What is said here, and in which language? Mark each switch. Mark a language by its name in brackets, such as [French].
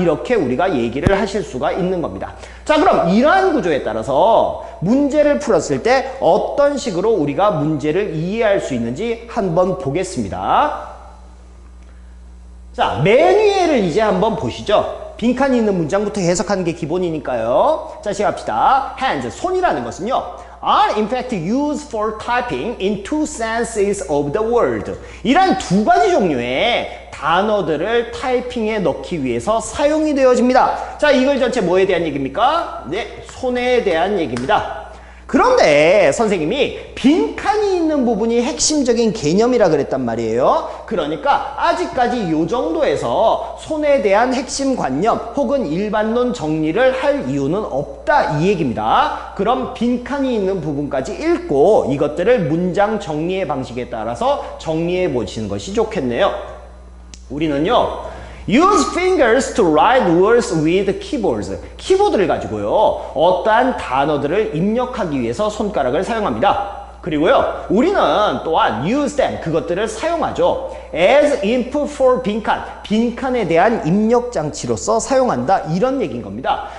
[Korean] 이렇게 우리가 얘기를 하실 수가 있는 겁니다. 자, 그럼 이러한 구조에 따라서 문제를 풀었을 때 어떤 식으로 우리가 문제를 이해할 수 있는지 한번 보겠습니다. 자, 맨 위에를 이제 한번 보시죠. 빈칸이 있는 문장부터 해석하는 게 기본이니까요. 자, 시작합시다. [English] hands, [Korean] 손이라는 것은요, [English] are in fact used for typing in two senses of the word. [Korean] 이란 두 가지 종류의 단어들을 타이핑에 넣기 위해서 사용이 되어집니다. 자, 이걸 전체 뭐에 대한 얘기입니까? 네, 손에 대한 얘기입니다. 그런데 선생님이 빈칸이 있는 부분이 핵심적인 개념이라 그랬단 말이에요. 그러니까 아직까지 이 정도에서 손에 대한 핵심 관념 혹은 일반론 정리를 할 이유는 없다, 이 얘기입니다. 그럼 빈칸이 있는 부분까지 읽고 이것들을 문장 정리의 방식에 따라서 정리해 보시는 것이 좋겠네요. 우리는요, [English] use fingers to write words with keyboards. [Korean] 키보드를 가지고요, 어떠한 단어들을 입력하기 위해서 손가락을 사용합니다. 그리고요, 우리는 또한 [English] use them, [Korean] 그것들을 사용하죠. [English] as input for [Korean] 빈칸, 빈칸에 대한 입력 장치로서 사용한다, 이런 얘기인 겁니다.